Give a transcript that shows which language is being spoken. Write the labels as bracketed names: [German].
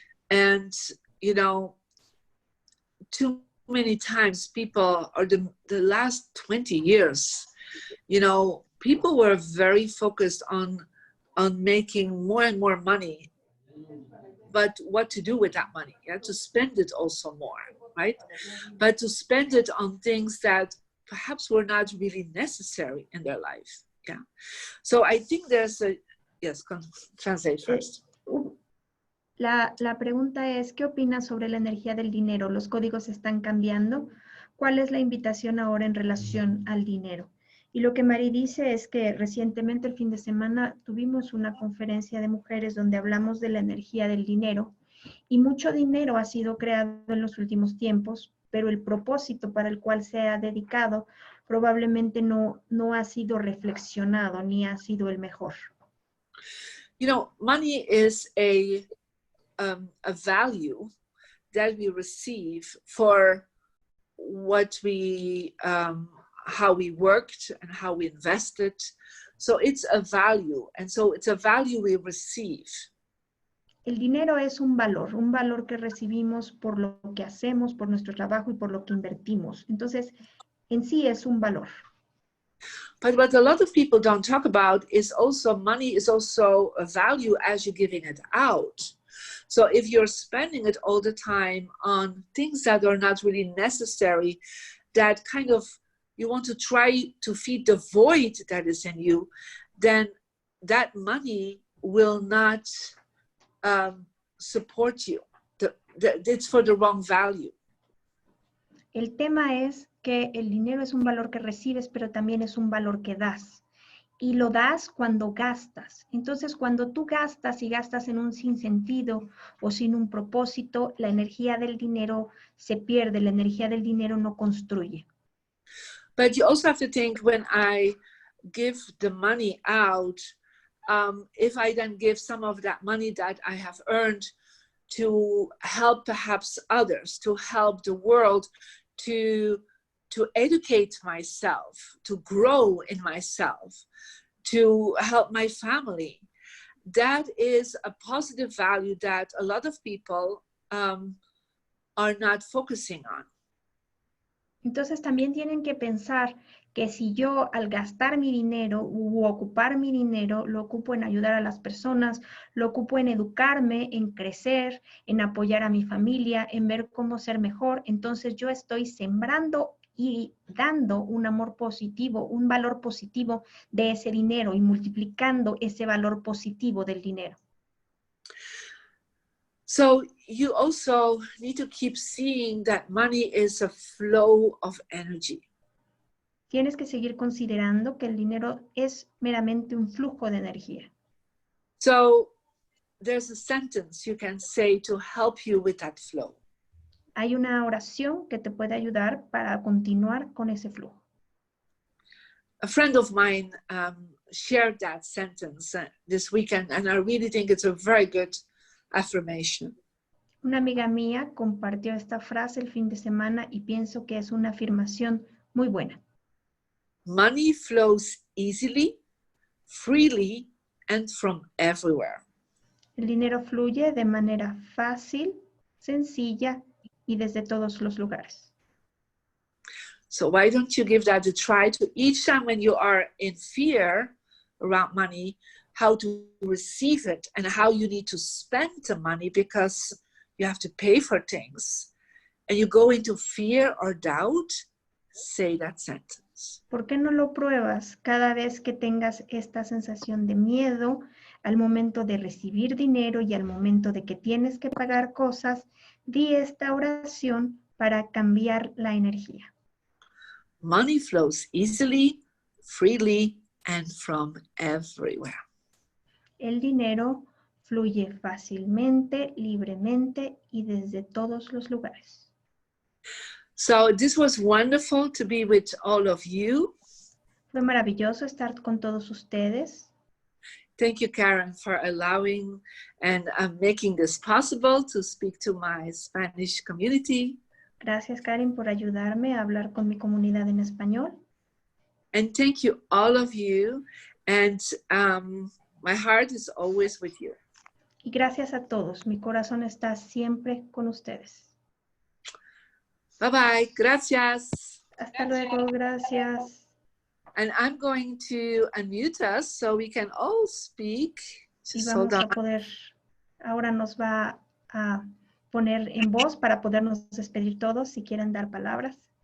[English] And you know, too many times people, or the last 20 years, you know, people were very focused on making more and more money, but what to do with that money? Yeah, to spend it also more, right? But to spend it on things that perhaps were not really necessary in their life. Yeah. So I think there's a, yes, translate first. [Spanish] La pregunta es, ¿qué opinas sobre la energía del dinero? ¿Los códigos están cambiando? ¿Cuál es la invitación ahora en relación al dinero? Y lo que Mari dice es que recientemente, el fin de semana, tuvimos una conferencia de mujeres donde hablamos de la energía del dinero y mucho dinero ha sido creado en los últimos tiempos, pero el propósito para el cual se ha dedicado probablemente no ha sido reflexionado ni ha sido el mejor. [English] You know, money is a value that we receive for what we how we worked and how we invested. So it's a value, and so it's a value we receive. [Spanish] El dinero es un valor que recibimos por lo que hacemos, por nuestro trabajo y por lo que invertimos. Entonces, en sí es un valor. [English] But what a lot of people don't talk about is also money is also a value as you're giving it out. So if you're spending it all the time on things that are not really necessary, that kind of you want to try to feed the void that is in you, then that money will not support you. It's for the wrong value. [Spanish] El tema es que el dinero es un valor que recibes, pero también es un valor que das. Y lo das cuando gastas. Entonces, cuando tú gastas y gastas en un sinsentido o sin un propósito, la energía del dinero se pierde, la energía del dinero no construye. [English] But you also have to think, when I give the money out, if I then give some of that money that I have earned to help perhaps others, to help the world, to educate myself, to grow in myself, to help my family. That is a positive value that a lot of people are not focusing on. [Spanish] Entonces también tienen que pensar que si yo al gastar mi dinero u ocupar mi dinero, lo ocupo en ayudar a las personas, lo ocupo en educarme, en crecer, en apoyar a mi familia, en ver cómo ser mejor, entonces yo estoy sembrando y dando un amor positivo, un valor positivo de ese dinero y multiplicando ese valor positivo del dinero. [English] So you also need to keep seeing that money is a flow of energy. [Spanish] Tienes que seguir considerando que el dinero es meramente un flujo de energía. [English] So there's a sentence you can say to help you with that flow. [Spanish] Hay una oración que te puede ayudar para continuar con ese flujo. [English] A friend of mine shared that sentence this weekend, and I really think it's a very good affirmation. [Spanish] Una amiga mía compartió esta frase el fin de semana y pienso que es una afirmación muy buena. [English] Money flows easily, freely, and from everywhere. [Spanish] El dinero fluye de manera fácil, sencilla y desde todos los lugares. [English] So why don't you give that a try to each time when you are in fear around money, how to receive it and how you need to spend the money because you have to pay for things, and you go into fear or doubt, say that sentence. [Spanish] ¿Por qué no lo pruebas cada vez que tengas esta sensación de miedo al momento de recibir dinero y al momento de que tienes que pagar cosas? Di esta oración para cambiar la energía. [English] Money flows easily, freely, and from everywhere. [Spanish] El dinero fluye fácilmente, libremente y desde todos los lugares. [English] So this was wonderful to be with all of you. [Spanish] Fue maravilloso estar con todos ustedes. [English] Thank you, Karen, for allowing and making this possible to speak to my Spanish community. [Spanish] Gracias, Karen, por ayudarme a hablar con mi comunidad en español. [English] And thank you, all of you. And my heart is always with you. [Spanish] Y gracias a todos. Mi corazón está siempre con ustedes. [English] Bye-bye. [Spanish] Gracias. Hasta luego. Gracias. [English] And I'm going to unmute us so we can all speak. [Spanish] Y vamos a poder, ahora nos va a poner en voz para podernos despedir todos si quieren dar palabras.